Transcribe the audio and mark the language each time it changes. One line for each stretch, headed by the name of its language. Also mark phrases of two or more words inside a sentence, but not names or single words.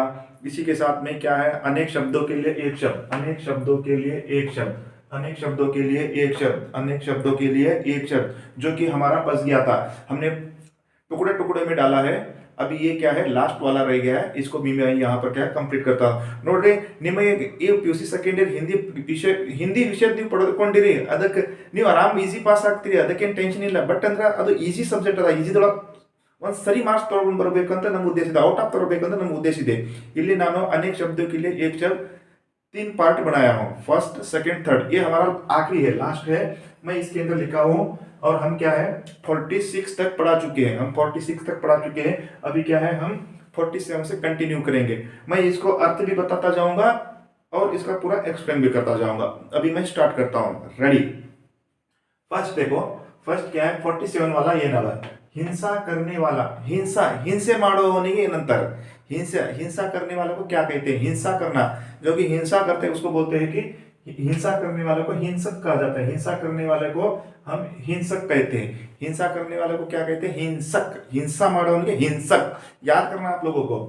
Hindi: इसी के साथ में क्या है, अनेक शब्दों के लिए एक शब्द, अनेक शब्दों के लिए एक शब्द, अनेक शब्दों के लिए एक शब्द, अनेक शब्दों के लिए एक शब्द जो कि हमारा बच गया था, हमने टुकड़े टुकड़े में डाला है। अभी ये क्या है, लास्ट वाला रह गया है, इसको भी मैं यहाँ पर क्या है कंप्लीट करता हूँ।
Kannada: ನೋಡ್ರಿ ನಿಮಗೆ ಈ PUC
English: second year
Kannada: ಹಿಂದಿ ವಿಷಯ ನೀವು ಪಡೆದುಕೊಂಡಿರಿ, ಅದಕ್ಕೆ ನೀವು ಆರಾಮ್
English: easy pass
Kannada: ಆಗ್ತೀರಿ, ಅದಕ್ಕೇನು ಟೆನ್ಷನ್ ಇಲ್ಲ. ಬಟ್ ಅಂದ್ರೆ ಅದು
English: easy subject
Kannada: ಅದ, ಈಸಿದೊಳಗೆ ಒಂದು ಸರಿ ಮಾರ್ಕ್ಸ್ ತಗೊಂಡು ಬರಬೇಕಂತ ನಮ್ಮ ಉದ್ದೇಶ ಇದೆ,
English: out of
Kannada: ತರಬೇಕಂತ ನಮ್ಮ ಉದ್ದೇಶ ಇದೆ. ಇಲ್ಲಿ ನಾನು
Hindi: अनेक शब्दों के लिए एक शब्द 3 पार्ट बनाया हूँ,
English: first second third.
Hindi: ये हमारा आखिरी है, लास्ट है. मैं इसके अंदर लिखा हूँ और हम क्या है 46 तक पढ़ा चुके हैं, हम 46 तक पढ़ा चुके हैं. अभी क्या है हम 47 से कंटिन्यू करेंगे. मैं इसको अर्थ भी बताता जाऊंगा और इसका पूरा एक्सप्लेन भी करता जाऊंगा. अभी मैं स्टार्ट करता हूँ. रेडी. फर्स्ट देखो, फर्स्ट क्या है 47 वाला ये नाला हिंसा करने वाला. हिंसा हिंसे
Kannada: ಮಾಡೋವನಿಗೆ ನಂತರ
Hindi: हिंसा करने वाले को क्या कहते हैं, हिंसा करना. जो कि हिंसा करते हैं उसको बोलते हैं कि हिंसा करने वाले को हिंसक कहा जाता है. हिंसा करने वाले को हम हिंसक कहते हैं. हिंसा करने वाले को क्या कहते हैं, हिंसक. हिंसा ಮಾಡೋವನಿಗೆ हिंसक. याद करना आप लोगों को.